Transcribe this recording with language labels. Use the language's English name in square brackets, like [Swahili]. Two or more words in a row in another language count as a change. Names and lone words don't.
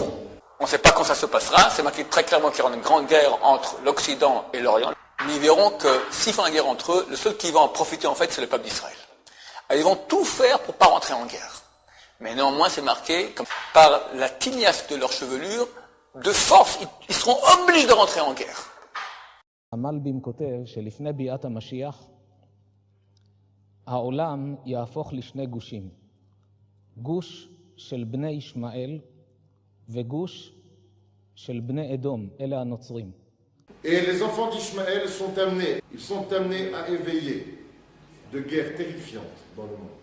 [French] On ne sait pas quand ça se passera, c'est marqué très clairement qu'il y aura une grande guerre entre l'Occident et l'Orient. Mais ils verront que s'ils font la guerre entre eux, le seul qui va en profiter en fait, c'est le peuple d'Israël. Ils vont tout faire pour ne pas rentrer en guerre. Mais néanmoins, c'est marqué, comme par la tignasse de leur chevelure, de force, ils seront obligés de rentrer en guerre. [Hebrew] המלבים כותב שלפני ביאת המשיח, העולם יהפוך לשני גושים. גוש של בני ישמעאל וגוש של בני אדום, אלה הנוצרים. [French] Et les enfants d'Ishmaël ils sont amenés à éveiller de guerres terrifiantes dans le monde.